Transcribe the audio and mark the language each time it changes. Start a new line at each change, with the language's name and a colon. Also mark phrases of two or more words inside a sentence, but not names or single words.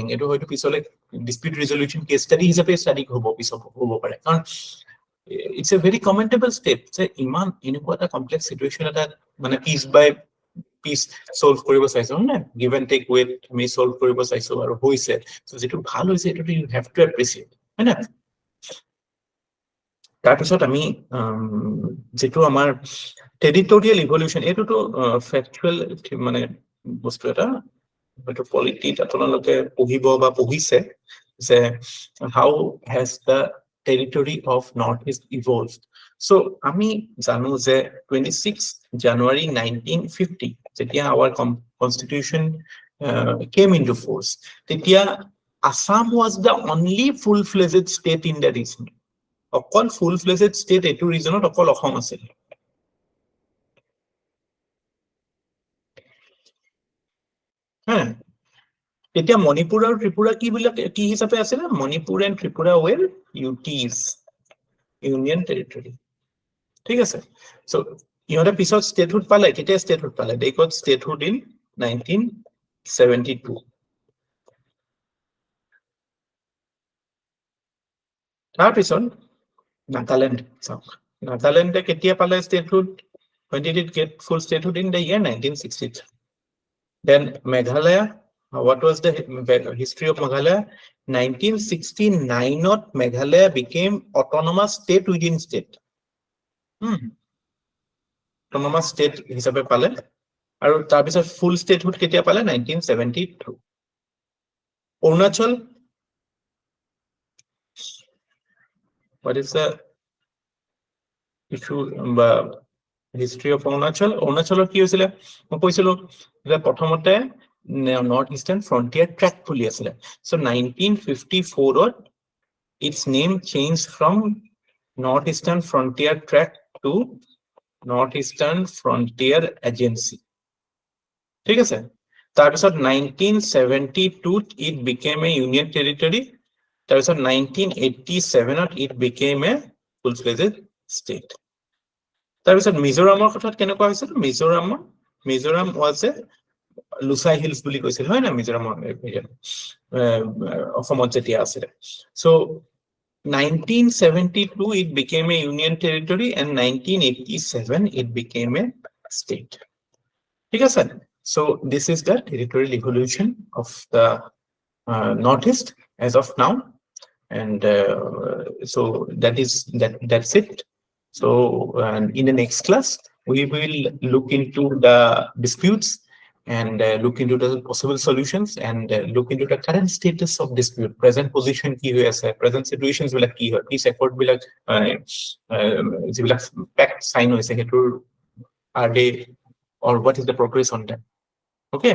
Assamese: এটো হয়তো পিছলে
English: dispute resolution case study
Assamese: হিচাপে study হ'ব পাৰে, কাৰণ
English: it's a very commendable step
Assamese: যে ইমান এনেকুৱা এটা
English: complex situation
Assamese: এটা মানে piece solve কৰিব চাইছো না,
English: give and take with
Assamese: আমি solve কৰিব চাইছো আৰু হৈছে, so যেটো ভাল হৈছে এটো
English: you have to appreciate,
Assamese: হয় না? তাৰপিছত আমি যেটো আমাৰ
English: territorial evolution,
Assamese: এটোটো factual মানে বস্তু এটা হয়তো পলিটি আপোনালোকে পঢ়িব বা পঢ়িছে যে
English: how has the territory of Northeast evolved. So
Assamese: আমি জানো যে
English: 26 January 1950 যেতিয়া our constitution came into force, তেতিয়া Assam was the only full-fledged state in the region.
Assamese: অকল
English: full-fledged state
Assamese: এটো regionত অকল অসম আছিল। হ্যাঁ, এতিয়া মণিপুৰ আৰু ত্ৰিপুৰা কি হিচাপে আছিল?
English: মণিপুৰ এণ্ড ত্ৰিপুৰা were UTs, union territory,
Assamese: ঠিক আছে। সো ইহঁতে পিছত ষ্টেটহুড পালে, কেতিয়া ষ্টেটহুড পালে?
English: they got statehood in 1972।
Assamese: তাৰপিছত নাগালেণ্ড চাওক, নাগালেণ্ডে কেতিয়া পালে statehood?
English: when did it get full statehood? in the year 1963। then Meghalaya, what was the history of Meghalaya? 1969 Meghalaya became autonomous state within state। autonomous state
Assamese: হিচাপে পালে, আৰু তাৰ পিছত
English: full statehood
Assamese: কেতিয়া পালে? 1972। অৰুণাচল,
English: what is the issue বা history of Arunachal?
Assamese: অৰুণাচলৰ কি হৈছিলে? মই কৈছিলো যে প্ৰথমতে
English: Northeastern frontier tract
Assamese: বুলি আছিলে।
English: so 1954 its name changed from Northeastern frontier tract to Northeastern Frontier Agency,
Assamese: ঠিক আছে।
English: তাৰপিছত 1972 it became a union territory। তাৰপিছত 1987 it became a full-fledged state।
Assamese: তাৰপিছত মিজোৰামৰ কথাত কেনেকুৱা হৈছিল? মিজোৰাম
English: was a
Assamese: লুচাই হিলছ বুলি কৈছিল, হয় না? মিজোৰামৰ অসমত যেতিয়া আছিল।
English: so 1972 it became a union territory, and 1987 it became a state,
Assamese: ঠিক আছে।
English: so this is the territorial evolution of the Northeast as of now, and so that's it. So in the next class we will look into the disputes and look into the possible solutions, and look into the current status of dispute, present position
Assamese: কি হয় আছে,
English: present situations
Assamese: বিলাক কি হয়,
English: peace accord
Assamese: বিলাক যিবিলাক
English: pact sign
Assamese: হৈছে হেতুৰ
English: are they, or what is the progress on that.